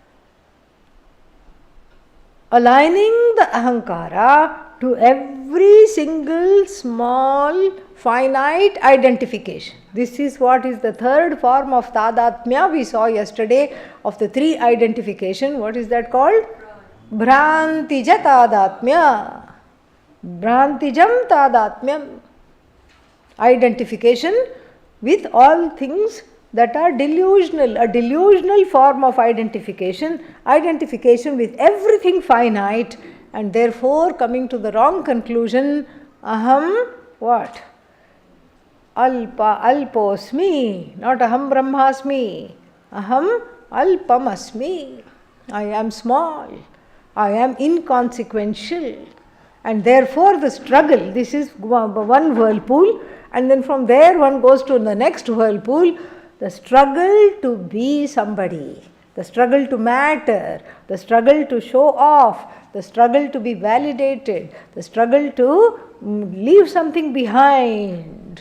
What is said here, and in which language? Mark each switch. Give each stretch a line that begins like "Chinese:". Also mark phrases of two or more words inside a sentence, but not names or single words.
English: Aligning the ahankara to every single small finite identification. This is what is the third form of tadatmya we saw yesterday of the three identification. What is that called?
Sanskrit: Bhrantija tadatmya. Brantijam tadatmyam.
English: Identification with all things that are delusional, a delusional form of identification, identification with everything finite, and therefore coming to the wrong conclusion, aham what?
Sanskrit: Alposmi,
English: not
Sanskrit: aham brahmasmi, aham alpamasmi.
English: I am small, I am inconsequential, and therefore the struggle, this is one whirlpool, and then from there one goes to the next whirlpool, the struggle to be somebody, the struggle to matter, the struggle to show off, the struggle to be validated, the struggle to leave something behind.